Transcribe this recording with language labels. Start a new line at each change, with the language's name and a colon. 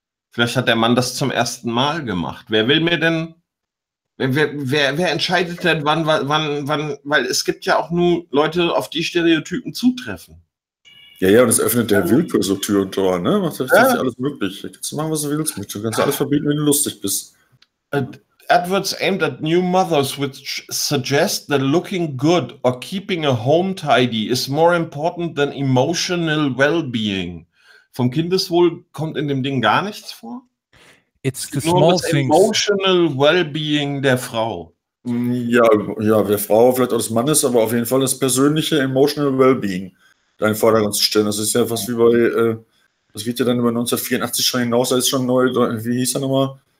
German: Vielleicht hat der Mann das zum ersten Mal gemacht. Wer will mir denn, wer entscheidet denn, wann, weil es gibt ja auch nur Leute, auf die Stereotypen zutreffen. Ja, und es öffnet der Willkür so Tür und Tor, ne? Macht das ja alles möglich. Da kannst du machen, was du willst. Du kannst alles verbieten, wenn du lustig bist.
English: Adverts aimed at new mothers, which suggest that looking good or keeping a home tidy is more important than emotional well-being.
German: Vom Kindeswohl kommt in dem Ding gar nichts vor.
English: It's the small things. Emotional well-being
German: der Frau. Ja, der Frau, vielleicht auch des Mannes, aber auf jeden Fall das persönliche
English: emotional well-being
German: da in den Vordergrund zu stellen. Das ist ja fast wie bei, das wird ja dann über 1984 schon hinaus, da ist schon neu, wie hieß er nochmal?